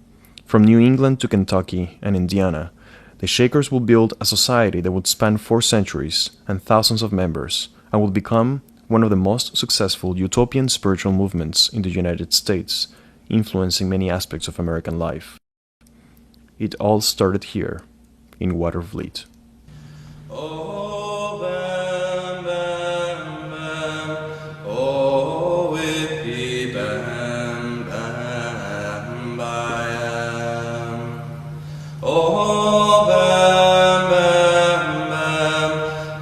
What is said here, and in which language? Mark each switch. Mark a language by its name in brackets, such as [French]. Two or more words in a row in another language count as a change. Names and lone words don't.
[English] From New England to Kentucky and Indiana, the Shakers would build a society that would span 4 centuries and thousands of members, and would become one of the most successful utopian spiritual movements in the United States, influencing many aspects of American life. It all started here, in Watervliet. Oh, bam, bam, bam. Oh, whippy, bam, bam, bam. Oh, bam, bam, bam.